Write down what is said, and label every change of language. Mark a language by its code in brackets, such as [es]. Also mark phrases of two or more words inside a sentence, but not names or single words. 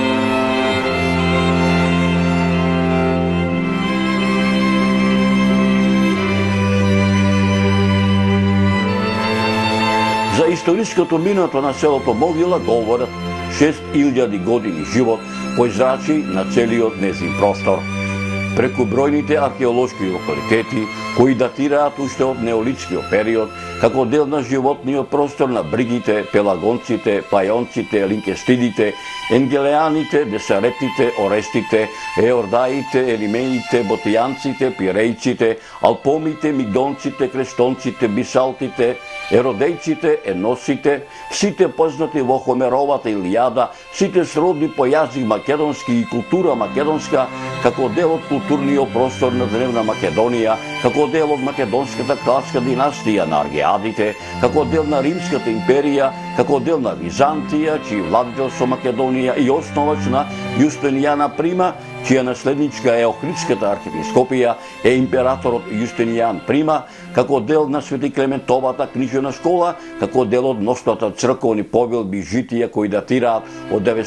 [mk] За историското минато на селото Могила говорат 6000 години живот по израчи на целиот нејзин простор. Преку бројните археолошки локалитети, кои датираат уште од неолитскиот период, како дел на животниот простор на бригите, пелагонците, пајонците, линкестидите, енгелеаните, десаретите, орестите, еордаите, елимените, ботијанците, пирејците, алпомите, мигдонците, крестонците, бисалтите, еродејците, еносите, сите познати во Хомеровата Илијада, сите сродни по јазик македонски и култура македонска, како дел од културниот простор на древна Македонија, како дел од македонската кралска династија на Аргеадите, како дел на Римската империја, како дел на Византија, чиј владетел со Македонија и основач на Јустинијана Прима, чија наследничка е Охридската архиепископија, е императорот Јустинијан Прима, како дел на Свети Клементовата книжевна школа, како дел од мноштвата црковни повелби и житија кои датираат од